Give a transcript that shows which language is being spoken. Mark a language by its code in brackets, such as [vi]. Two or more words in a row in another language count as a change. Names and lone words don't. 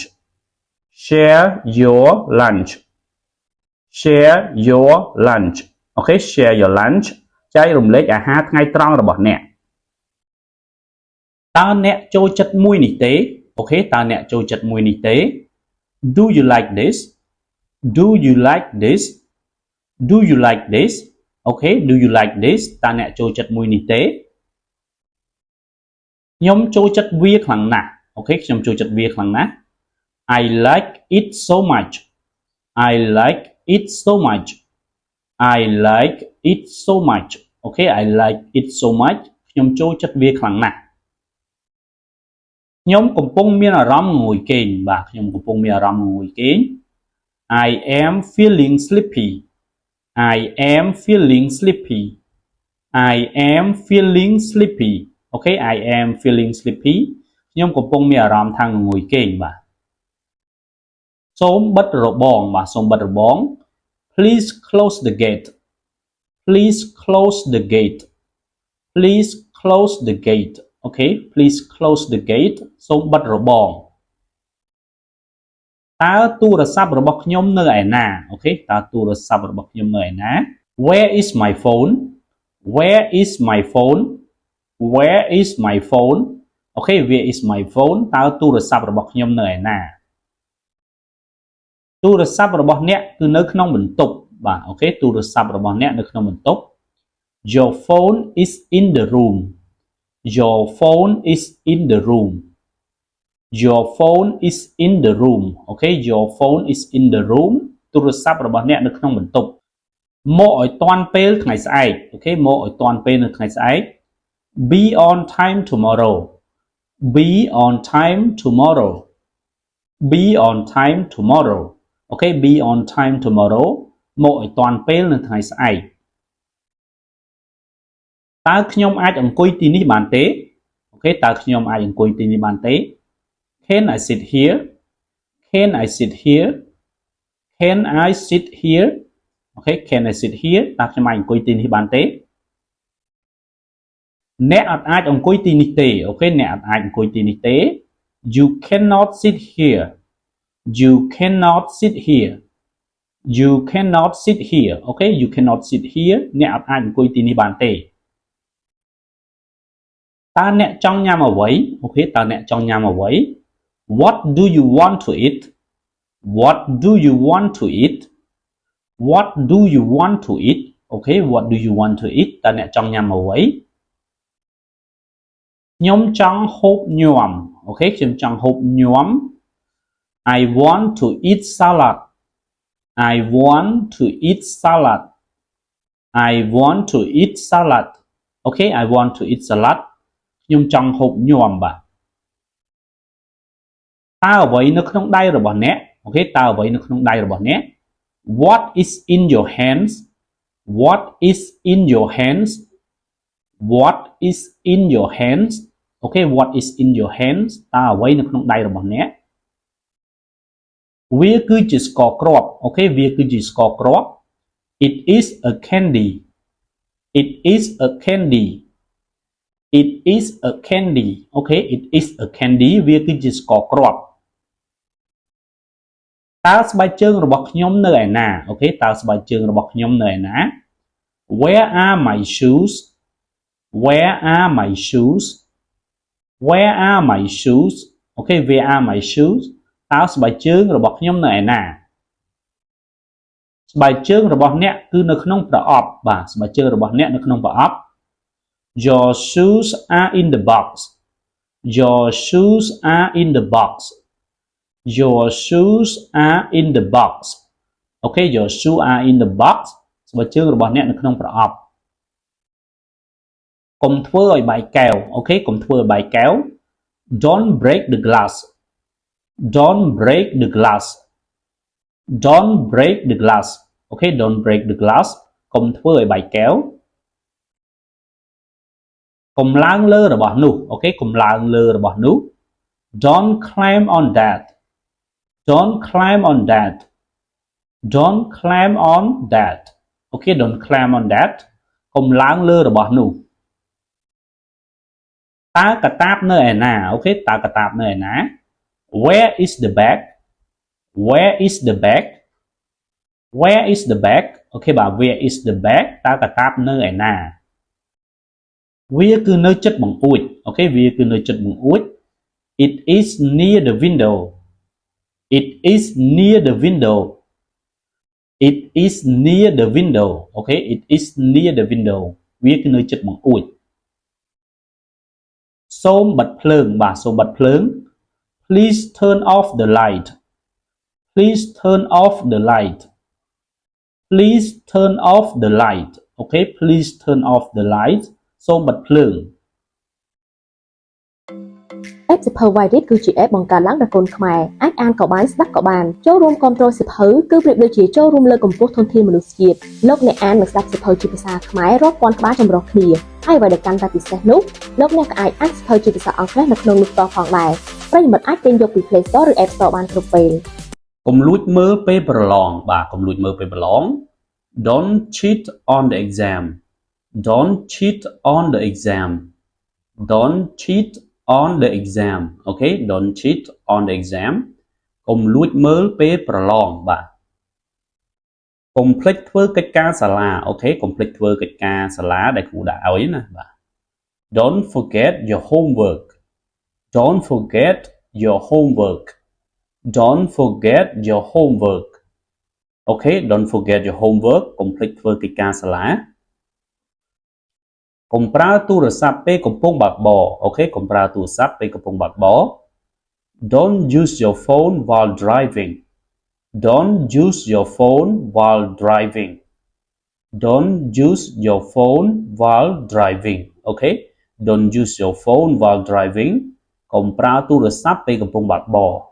[en] Share your lunch. Share your lunch. Okay, share your lunch [km] ចែករំលែកអាហារថ្ងៃត្រង់របស់អ្នក តើអ្នកចូលចិត្តមួយនេះទេ okay តើអ្នកចូលចិត្តមួយនេះទេ [en] Do you like this? Do you like this? Do you like this? Okay, do you like this? [km] តើអ្នកចូលចិត្តមួយនេះទេ ខ្ញុំចូលចិត្តវាខ្លាំងណាស់ okay ខ្ញុំចូលចិត្តវាខ្លាំងណាស់ [en] I like it so much. I like it so much. I like it so much. Okay, I like it so much [km] ខ្ញុំចូលចិត្តវាខ្លាំងណាស់ ខ្ញុំកំពុងមានអារម្មណ៍ងងុយគេង បាទខ្ញុំកំពុងមានអារម្មណ៍ងងុយគេង [en] I am feeling sleepy. I am feeling sleepy. I am feeling sleepy. Okay, I am feeling sleepy [km] ខ្ញុំកំពុងមានអារម្មណ៍ថាងងុយគេង បាទសូមបិទរបង បាទសូមបិទរបង [en] Please close the gate. Please close the gate. Please close the gate. Okay, please close the gate [km] សូមបិទរបង តើទូរស័ព្ទរបស់ខ្ញុំនៅឯណា Okay តើទូរស័ព្ទរបស់ខ្ញុំនៅឯណា [en] Where is my phone? Where is my phone? Where is my phone? Okay, where is my phone? [km] តើទូរស័ព្ទរបស់ខ្ញុំនៅឯណា ទូរស័ព្ទរបស់អ្នកគឺនៅក្នុងបន្ទប់ បាទ Okay ទូរស័ព្ទរបស់អ្នកនៅក្នុងបន្ទប់ [en] Your phone is in the room. Your phone is in the room. Your phone is in the room. Okay, your phone is in the room [km] ទូរស័ព្ទរបស់អ្នកនៅក្នុងបន្ទប់មកឲ្យតាន់ពេលថ្ងៃស្អែក Okay មកឲ្យតាន់ពេលនៅថ្ងៃស្អែក [en] Be on time tomorrow. Be on time tomorrow. Be on time tomorrow. Okay, be on time tomorrow [km] មកឲ្យតាន់ពេលនៅថ្ងៃស្អែក តើខ្ញុំអាចអង្គុយទីនេះបានទេ Okay តើខ្ញុំអាចអង្គុយទីនេះបានទេ [en] Can I sit here? Can I sit here? Can I sit here? Okay, can I sit here? [km] តើខ្ញុំអាចអង្គុយទីនេះបានទេ អ្នកអត់អាចអង្គុយទីនេះទេ Okay អ្នកអត់អាចអង្គុយទីនេះទេ [en] You cannot sit here. You cannot sit here. You cannot sit here. Okay, you cannot sit here [km] អ្នកអត់អាចអង្គុយទីនេះបានទេ តើអ្នកចង់ញ៉ាំអ្វី Okay តើអ្នកចង់ញ៉ាំអ្វី [en] What do you want to eat? What do you want to eat? What do you want to eat? Okay, what do you want to eat? [km] តើអ្នកចង់ញ៉ាំអ្វីខ្ញុំចង់ហូបញាំ Okay ខ្ញុំចង់ហូបញាំ [en] I want to eat salad. I want to eat salad. I want to eat salad. Okay, I want to eat salad [km] ខ្ញុំចង់ហូបញាំ បាទ តើអ្វីនៅក្នុងដៃរបស់អ្នក Okay តើអ្វីនៅក្នុងដៃរបស់អ្នក [en] What is in your hands? What is in your hands? What is in your hands? Okay, what is in your hands? [km] តើអ្វីនៅក្នុងដៃរបស់អ្នក វាគឺជាស្ករគ្រាប់ Okay វាគឺជាស្ករគ្រាប់ [en] It is a candy. It is a candy. it is a candy okay it is a candy [km] វាគឺជាស្ករគ្រាប់តើស្បែកជើងរបស់ខ្ញុំនៅឯណាអូខេតើស្បែកជើងរបស់ខ្ញុំនៅឯណា [en] Where are my shoes Where are my shoes Where are my shoes អូខេ Where are my shoes [km] តើស្បែកជើងរបស់ខ្ញុំនៅឯណា ស្បែកជើងរបស់អ្នកគឺនៅក្នុងប្រអប់បាទស្បែកជើងរបស់អ្នកនៅក្នុងប្រអប់ [en] Your shoes are in the box Your shoes are in the box Your shoes are in the box អូខេ Your shoes are in the box [km] ស្បែកជើងរបស់អ្នកនៅក្នុងប្រអប់ កុំធ្វើឲ្យបែកកែវអូខេកុំធ្វើឲ្យបែកកែវ [en] Don't break the glass Don't break the glass Don't break the glass អូខេ Don't break the glass [km] កុំធ្វើឲ្យបែកកែវ កុំឡើងលើរបស់នោះអូខេកុំឡើងលើរបស់នោះ [en] Don't climb on that Don't climb on that Don't climb on that អូខេ Don't climb on that [km] កុំឡើងលើរបស់នោះ តើកាតាបនៅឯណាអូខេតើកាតាបនៅឯណា [en] Where is the bag Where is the bag Where is the bag អូខេបាទ Where is the bag [km] តើកាតាបនៅឯណាវាគឺនៅជិតបង្អួចអូខេវាគឺនៅជិតបង្អួច [en] It is near the window It is near the window It is near the window អូខេ It is near the window [km] វាគឺនៅជិតបង្អួច សូមបិទភ្លើងបាទសូមបិទភ្លើង [en] Please turn off the light Please turn off the light Please turn off the light អូខេ Please turn off the light [km] សូមបិទភ្លើង App សិភៅ Wide គឺជា app បង្កើតឡើងដោយកូនខ្មែរអាចអានក៏បានស្ដាប់ក៏បានចូលរួមគាំទ្រសិភៅគឺប្រៀបដូចជាចូលរួមលើកកម្ពស់ធនធានមនុស្សជាតិលោកអ្នកអាននិងស្ដាប់សិភៅជាភាសាខ្មែររាប់ពាន់ក្បាលចម្រុះគ្នាហើយអ្វីដែលកាន់តែពិសេសនោះលោកអ្នកក៏អាចអានសិភៅជាភាសាអង់គ្លេសនៅក្នុងនោះតផងដែរប្រិយមិត្តអាចទិញយកពី Play Store ឬ App Store បានគ្រប់ពេល កុំលួចមើលពេលប្រឡងបាទកុំលួចមើលពេលប្រឡង [en] Don't cheat on the exam Don't cheat on the exam Don't cheat on the exam អូខេ Don't cheat on the exam [km] កុំលួចមើលពេលប្រឡងបាទកុំភ្លេចធ្វើកិច្ចការសាលាអូខេកុំភ្លេចធ្វើកិច្ចការសាលាដែលគ្រូដាក់ឲ្យណាបាទ [en] Don't forget your homework Don't forget your homework Don't forget your homework អូខេ Don't forget your homework [km] កុំភ្លេចធ្វើកិច្ចការសាលា កុំប្រើទូរស័ព្ទពេលកំពុងបើកបរអូខេកុំប្រើទូរស័ព្ទពេលកំពុងបើកបរ [en] Don't use your phone while driving Don't use your phone while driving Don't use your phone while driving អូខេ Don't use your phone while driving [km] កុំប្រើទូរស័ព្ទពេលកំពុងបើកបរ